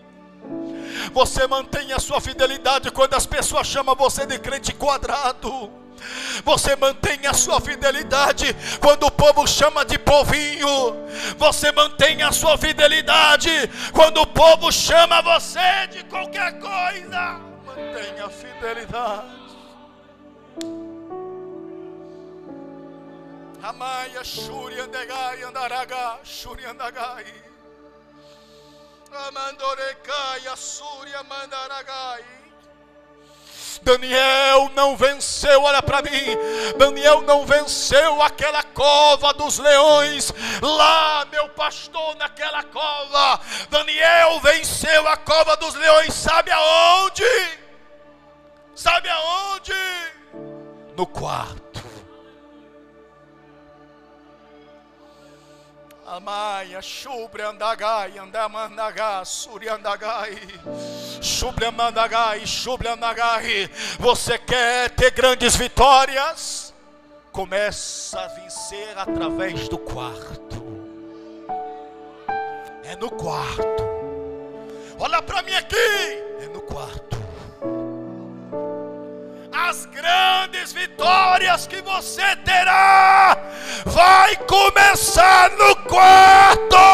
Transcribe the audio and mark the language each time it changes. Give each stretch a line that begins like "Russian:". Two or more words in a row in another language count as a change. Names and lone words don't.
Portuguese: Você mantém a sua fidelidade quando as pessoas chamam você de crente quadrado. Você mantém a sua fidelidade quando o povo chama de povinho. Você mantém a sua fidelidade quando o povo chama você de qualquer coisa. Mantenha a fidelidade. Amaya Shuri Andagai Andaraga Shuri Andagai Amandorekai Asuri Amandaragai. Daniel não venceu, olha para mim, Daniel não venceu aquela cova dos leões, lá meu pastor naquela cova. Daniel venceu a cova dos leões, sabe aonde? Sabe aonde? No quarto. Amaya, Shubre Andagai, Andamandagai, Suri Andagai, Shubre Andagai, Shubre Andagai. Você quer ter grandes vitórias? Começa a vencer através do quarto. É no quarto. Olha para mim aqui. É no quarto. As grandes vitórias que você terá vai começar no quarto.